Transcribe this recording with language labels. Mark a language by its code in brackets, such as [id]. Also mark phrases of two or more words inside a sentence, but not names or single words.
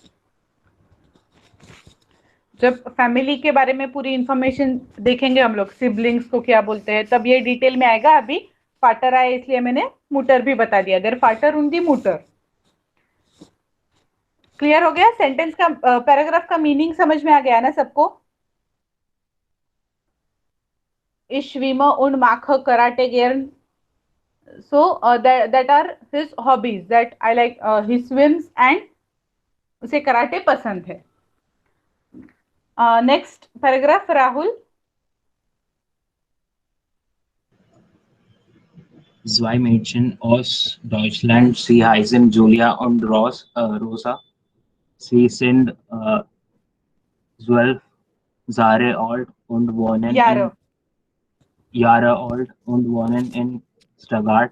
[hi] जब फैमिली के बारे में पूरी इंफॉर्मेशन देखेंगे हम लोग, सिबलिंग्स को क्या बोलते हैं, तब ये डिटेल में आएगा. अभी फाटर आया इसलिए मैंने मुटर भी बता दिया. [de] Der Vater und die Mutter. [hi] क्लियर हो गया? सेंटेंस का पैराग्राफ का मीनिंग समझ में आ गया ना सबको? [de] Ich schwimme und mache Karate gern. [en] So that are his hobbies that I like. He swims and [hi] उसे कराटे पसंद है. [en] next paragraph [hi] राहुल. [de] Zwei Mädchen aus Deutschland, sie heißen Julia und Rosa. Sie sind 12 Jahre alt und wohnen Jahre alt und wohnen in Stuttgart.